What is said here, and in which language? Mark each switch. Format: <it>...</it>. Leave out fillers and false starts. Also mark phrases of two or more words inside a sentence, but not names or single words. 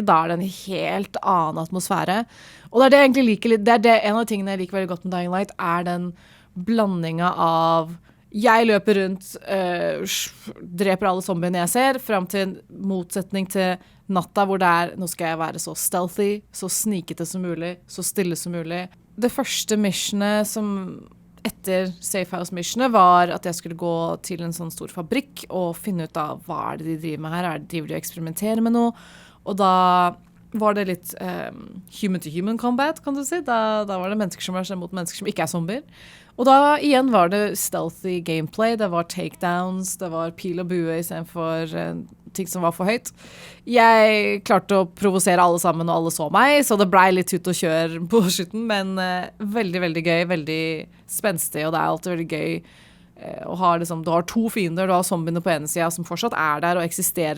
<no>Da det en helt annen atmosfære. Og det det jeg egentlig liker litt, en av de tingene jeg liker veldig godt med Dying Light, den blandingen av jeg løper rundt, dreper alle zombiene jeg ser, frem til motsetning til natta, hvor nå skal jeg være så stealthy, så snikete som mulig, så stille som mulig. Det første missionet som etter Safehouse missionet var at jeg skulle gå til en sånn stor fabrikk og finne ut av hva de driver med her, driver de å eksperimentere med noe, og da var det litt</no> <en>human-to-human combat,</en> <no>kan du si. Da var det mennesker som var mot mennesker som ikke zombier. Og da igjen var det</no> <en>stealthy gameplay,</en> <no>det var takedowns, det var pil og bue I stedet for ting som var for høyt. Jeg klarte å provosere alle sammen, og alle så meg, så det ble litt ut og kjør på slutten, men veldig, veldig gøy, veldig spenstig, og det alltid veldig gøy å ha liksom, du har to fiender, du har zombiene på ene siden som fortsatt der og eksisterer.</no>